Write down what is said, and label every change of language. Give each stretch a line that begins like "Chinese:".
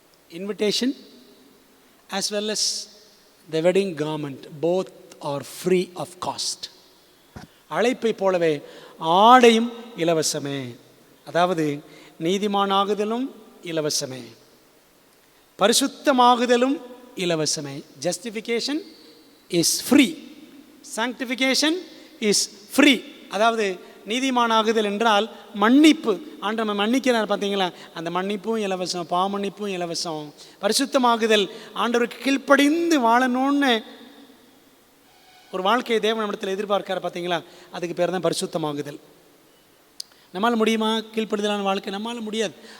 English: Invitation as well as the wedding garment, both are free of cost.
Tamil: அழைப்பை போலவே ஆடையும் இலவசமே. அதாவது நீதிமானாகுதலும் இலவசமே, பரிசுத்தமாகுதலும் இலவசமே.
English: Justification is free, sanctification is free.
Tamil: அதாவது நீதிமானாகுதல் என்றால் மன்னிப்பு. ஆண்டவர் மன்னிக்கிறார் பார்த்தீங்களா? அந்த மன்னிப்பும் இலவசம், பாவமன்னிப்பும் இலவசம். பரிசுத்தமாகுதல், ஆண்டவருக்கு கீழ்ப்படிந்து வாழணும்னு ஒரு வாழ்க்கையை தேவன் நம்மிடத்தில் எதிர்பார்க்கார் பார்த்தீங்களா? அதுக்கு பேர் தான் பரிசுத்தமாகுதல். நம்மளால் முடியுமா கீழ்ப்படிதலான வாழ்க்கை? நம்மளால் முடியாது.